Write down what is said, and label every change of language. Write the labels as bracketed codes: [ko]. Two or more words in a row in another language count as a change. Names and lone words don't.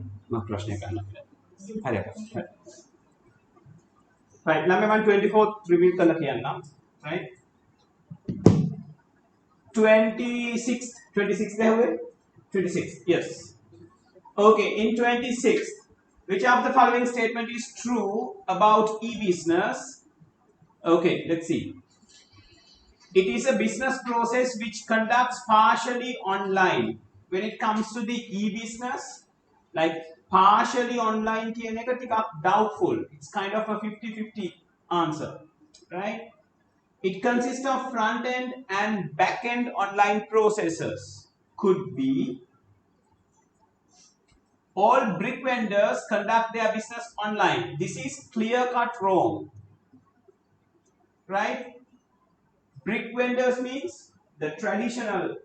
[si] මම ප්‍රශ්නයක් අහන්න හරි අප්පා [en] right now I'm 24th reveal [si] කරලා කියන්නම් [en] right 26th there हुए 26th yes okay in 26th which of the following statement is true about e-business okay let's see it is a business process which conducts partially online when it comes to the e-business like partially online [si] කියන එක ටිකක් [en] doubtful it's kind of a 50-50 answer right it consists of front end and back end online processes could be all brick vendors conduct their business online this is clear cut wrong right brick vendors means the traditional